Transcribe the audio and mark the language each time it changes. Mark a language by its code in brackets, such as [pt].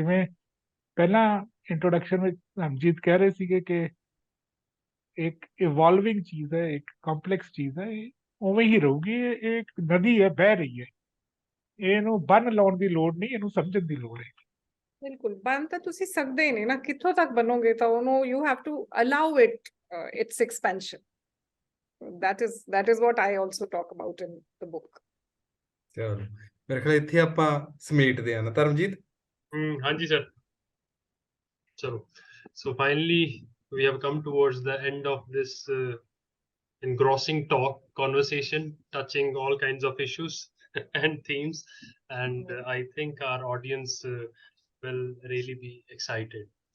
[pa] ਜਿਵੇਂ ਪਹਿਲਾਂ ਇੰਟਰੋਡਕਸ਼ਨ ਵਿੱਚ ਹਮਜੀਤ ਕਹਿ ਰਹੇ ਸੀਗੇ ਕਿ ਇੱਕ ਇਵੋਲਵਿੰਗ ਚੀਜ਼ ਹੈ, ਇੱਕ ਕੰਪਲੈਕਸ ਚੀਜ਼ ਹੈ, ਇਹ ਉਵੇਂ ਹੀ ਰਹੂਗੀ। ਇਹ ਇੱਕ ਨਦੀ ਹੈ, ਬਹਿ ਰਹੀ ਹੈ, ਇਹਨੂੰ ਬੰਨ ਲਾਉਣ ਦੀ ਲੋੜ ਨਹੀਂ, ਇਹਨੂੰ ਸਮਝਣ ਦੀ ਲੋੜ ਹੈ। ਬਿਲਕੁਲ, ਬਣ ਤਾਂ ਤੁਸੀਂ ਸਕਦੇ ਨੇ ਨਾ, ਕਿੱਥੋਂ ਤੱਕ ਬਣੋਗੇ ਤਾਂ ਉਹਨੂੰ [en] You have to allow it its expansion. that is what I also talk about in the book. [pa] ਚਲੋ ਮੇਰੇ ਖਿਆਲ ਇੱਥੇ ਆਪਾਂ ਸਮੇਟਦੇ ਆ ਨਾ ਧਰਮਜੀਤ। ਹਾਂਜੀ ਸਰ, ਚਲੋ। [en] So finally we have come towards the end of this engrossing conversation touching all kinds of issues and themes, and I think our audience will really be excited.